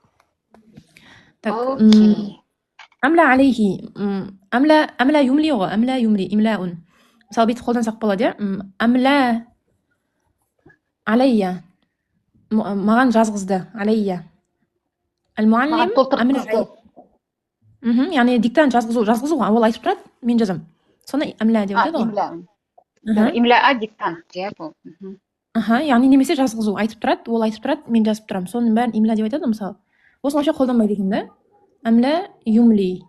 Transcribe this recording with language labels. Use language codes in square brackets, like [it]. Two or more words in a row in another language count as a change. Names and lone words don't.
[ar] أملى عليه، أملى يملي وأملى يملي إملاء. مثلا بيت [kk] қолдансақ болады, [ar] أملى علي [kk] маған жазғызды, [ar] علي المعلم أملى علي. [kk] яғни диктант жазғызу ғой, ол айтып тұрады, мен жазам. Соны имла деп айтады ғой. Имла диктант деп ол. Яғни немесе жазғызу, айтып тұрады, ол айтып тұрады, мен жазып тұрамын. Соның бәрін имла деп айтады мысалы. Осыны вообще қолданбайды екен да. [ar] أملى يملي.